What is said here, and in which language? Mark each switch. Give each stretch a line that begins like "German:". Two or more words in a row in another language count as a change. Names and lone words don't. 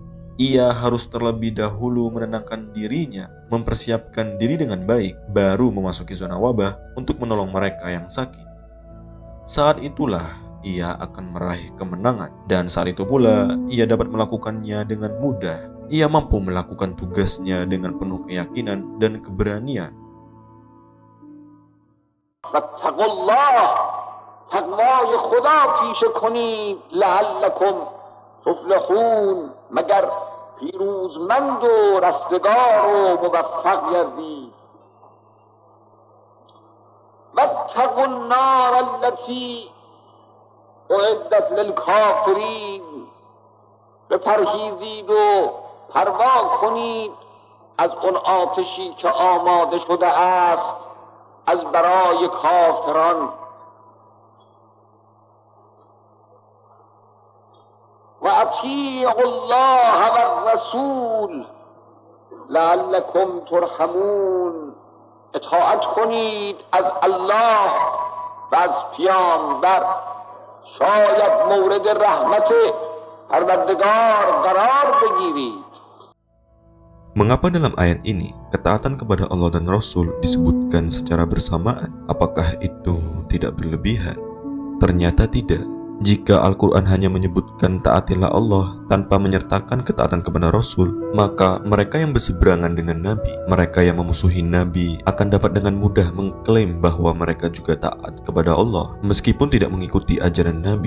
Indonesian: Ia harus terlebih dahulu menenangkan dirinya, mempersiapkan diri dengan baik, baru memasuki zona wabah untuk menolong mereka yang sakit. Saat itulah ia akan meraih kemenangan, dan saat itu pula ia dapat melakukannya dengan mudah. Ia mampu melakukan tugasnya dengan penuh keyakinan dan keberanian.
Arabic: فاتقوا الله,
Persian: taqwای خدا پیشه کنید
Arabic: لعلکم تفلحون،
Persian: مگر پیروزمند و رستگار و موفق گردید.
Arabic: واتقوا النار التي اعدت للکافرین،
Persian: بپرهیزید و پروا کنید از اون آتشی که آماده شده است از برای کافران.
Arabic: و اطیعوا الله و الرسول لعلکم ترحمون،
Persian: اطاعت کنید از الله و از پیامبر، شاید مورد رحمت پروردگار قرار بگیرید.
Indonesian: Mengapa dalam ayat ini ketaatan kepada Allah dan Rasul disebutkan secara bersamaan? Apakah itu tidak berlebihan? Ternyata tidak. Jika Al-Quran hanya menyebutkan taatilah Allah tanpa menyertakan ketaatan kepada Rasul, maka mereka yang berseberangan dengan Nabi, mereka yang memusuhi Nabi akan dapat dengan mudah mengklaim bahwa mereka juga taat kepada Allah meskipun tidak mengikuti ajaran Nabi.